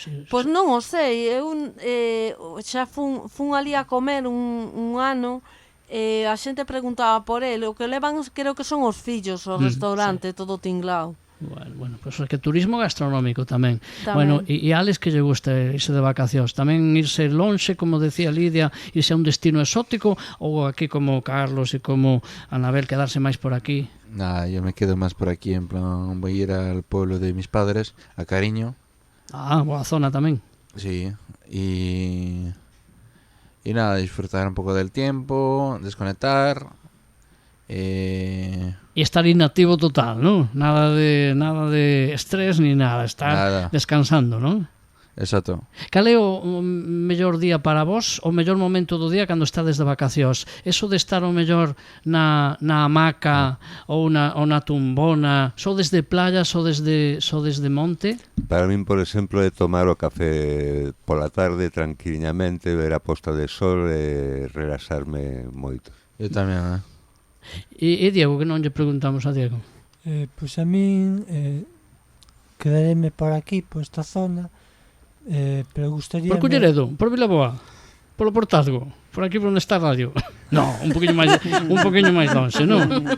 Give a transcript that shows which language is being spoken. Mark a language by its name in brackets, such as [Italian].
[Galician] Pois non o sei, eu xa fun ali a comer un ano e a xente preguntaba por ele, o que levan creo que son os fillos ao restaurante, todo tinglao. Bueno, pues é que turismo gastronómico tamén. Tamén. Bueno, e a Alex que lle gusta irse de vacacións? Tamén irse lonxe, como decía Lidia, irse a un destino exótico ou aquí como Carlos e como Anabel quedarse máis por aquí? [Spanish] Nada, yo me quedo más por aquí, en plan, voy a ir al pueblo de mis padres, a Cariño. [Galician] Ah, boa zona tamén. [Spanish] Sí, y nada, disfrutar un poco del tiempo, desconectar. [Galician] E estar inactivo total, ¿no? [Spanish] Nada de estrés ni nada, estar Nada. descansando, ¿no? Exacto. [Galician] Cal é o mellor día para vos, o mellor momento do día cando estades de vacacións? Eso de estar o mellor na hamaca ou na tumbona, sodes de playa, sodes de monte? Para min, por exemplo, é tomar o café pola tarde tranquilamente, ver a posta de sol e relaxarme moito. [Spanish] Yo también, [Galician] E Diego, que non lle preguntamos a Diego? Pois a min quedaréme por aquí, por esta zona, pero gustaría... Por Culleredo, por Vilaboa, polo Portazgo, por aquí por onde está a radio. No, un poquinho máis lonxe, non?